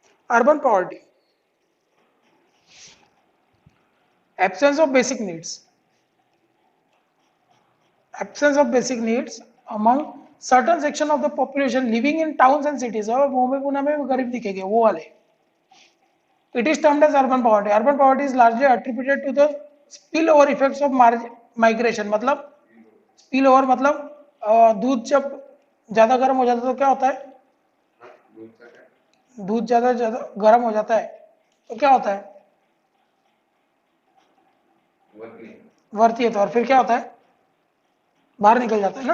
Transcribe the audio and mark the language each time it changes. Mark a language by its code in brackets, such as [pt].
[en] Urban poverty, absence of basic needs, absence of basic needs among certain section of the population living in towns and cities. [hi] और मुंबई पुणे में गरीब दिखेंगे वो वाले. [en] It is termed as urban poverty. Urban poverty is largely attributed to the spillover effects of migration. [hi] मतलब spillover मतलब दूध जब ज्यादा गर्म हो जाता है तो क्या होता है? दूध ज्यादा गर्म हो जाता है तो क्या होता है? वर्ती है. तो और फिर क्या होता है? बाहर निकल जाता है ना.